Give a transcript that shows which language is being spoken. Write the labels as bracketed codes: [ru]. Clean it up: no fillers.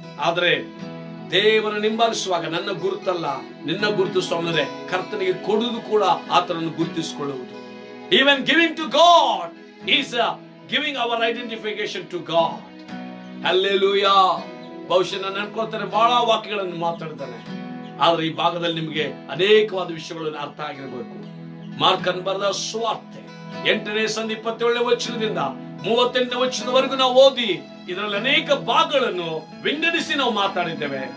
[kn] ಆದ್ರೆ ದೇವರನ್ನು ಹಿಂಬಾಲಿಸುವಾಗ ನನ್ನ ಗುರುತಲ್ಲ, ನಿನ್ನ ಗುರುತಿಸುವ ಕರ್ತನಿಗೆ ಕೊಡುವುದು ಕೂಡ ಆತನನ್ನು ಗುರುತಿಸಿಕೊಳ್ಳುವುದು. [en] Even giving to God is giving our identification to God. Hallelujah. [kn] ಬಹುಶಃ ನಾನು ಅನ್ಕೊಳ್ತೇನೆ ಬಹಳ ವಾಕ್ಯಗಳನ್ನು ಮಾತಾಡ್ತಾನೆ, ಆದ್ರೆ ಈ ಭಾಗದಲ್ಲಿ ನಿಮಗೆ ಅನೇಕವಾದ ವಿಷಯಗಳನ್ನು ಅರ್ಥ ಆಗಿರಬೇಕು. ಮಾರ್ಕನ್ ಬರೆದ ಸುವಾರ್ತೆ 8ನೇ ಸಂಧಿ 27ನೇ ವಚನದಿಂದ 38ನೇ ವಚನದವರೆಗೂ ನಾವು ಓದಿ ಇದರಲ್ಲಿ ಅನೇಕ ಭಾಗಗಳನ್ನು ವಿಂಗಡಿಸಿ ನಾವು ಮಾತಾಡಿದ್ದೇವೆ.